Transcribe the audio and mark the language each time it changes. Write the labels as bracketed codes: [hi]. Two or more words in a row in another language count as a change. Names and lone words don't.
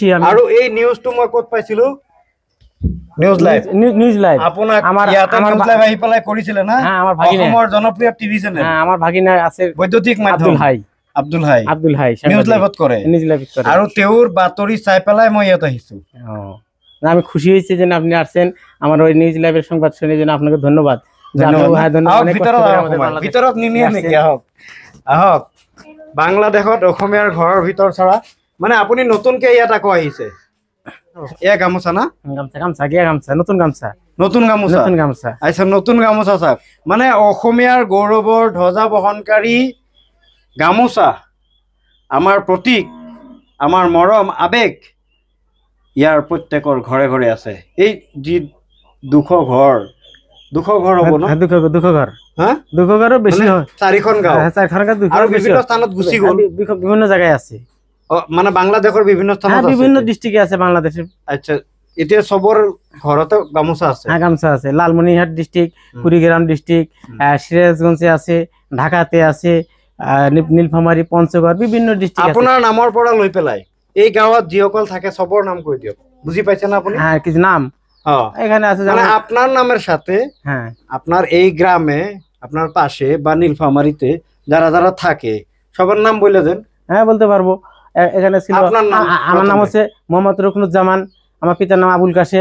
[as] আৰু এই নিউজটো মই ক'ত পাইছিলো? নিউজ লাইভ। আপোনাক ইয়াতে নিউজ লাইভ আহি পেলাই কৰিছিলে না? অসমৰ জনপ্ৰিয় টিভি চেনেল। [bn] আমার ভাগিনা আছে, [as] বৈদ্যুতিক মাধ্যম আব্দুল হাই নিউজ লাইভত কৰে। আৰু তেওঁৰ বাতৰি চাই পেলাই মই ইয়াত আহিছো। [bn] আমি খুশি হয়েছি যে আপনি আসছেন, আমার ওই নিউজ লাইভের সংবাদ শুনে জন্য আপনাকে ধন্যবাদ। [as] ভিতৰত নিনিয়ে নেকি? আহক। বাংলাদেশত অসমীয়াৰ ঘৰৰ ভিতৰ চৰা, মানে আপুনি নতুনকে ইয়াত আকৌ আহিছে। এয়া গামোচা না? নতুন গামোচা। আচ্ছা, নতুন গামোচা চাওক। মানে অসমীয়াৰ গৌৰৱৰ ধ্বজা বহনকাৰী গামোচা আমাৰ প্ৰতীক, আমাৰ মৰম আবেগ, ইয়াৰ প্ৰত্যেকৰ ঘৰে ঘৰে আছে। এই যি 200 ঘৰ হ'ব ন? দুশ ঘৰ, হা 200 ঘৰো বেছি মানে হয়। 4খন গাঁও চাৰিখন গাঁও 200 আৰু বেছি বিভিন্ন হয়। স্থানত গুচি গ'ল। [bn] বিভিন্ন জায়গায় আছে। [as] মানে বাংলাদেশৰ বিভিন্ন স্থানত আছে। [bn] বিভিন্ন ডিস্ট্রিক্টে আছে বাংলাদেশের। [as] আচ্ছা, এতিয়া চবৰ ঘৰতে গামোচা আছে। [bn] হ্যাঁ, গামছা আছে। লালমনিরহাট ডিস্ট্রিক্ট, কুড়িগ্রাম ডিস্ট্রিক্ট, সিরাজগঞ্জে আছে, ঢাকাতে আছে, নীলফামারী, পঞ্চগড়, বিভিন্ন ডিস্ট্রিক্ট আছে। [as] আপোনাৰ নামৰ পৰা লৈ পেলাই এই গাঁৱত যিসকল থাকে সবৰ নাম কৈ দিয়ক, বুজি পাইছেন আপুনি? [bn] হ্যাঁ, কিছু নাম এখানে আছে, মানে আপনার নামের সাথে হ্যাঁ আপনার এই গ্রামে, আপনার পাশে বা নীলফামারীতে যারা যারা থাকে সবার নাম বলে দেন। হ্যাঁ, বলতে পারবো। এখানে ছিল, আপনার নাম? আমার নাম হচ্ছে মোহাম্মদ রুকনুজ্জামান, আমার পিতার নাম আবুল কাশেম।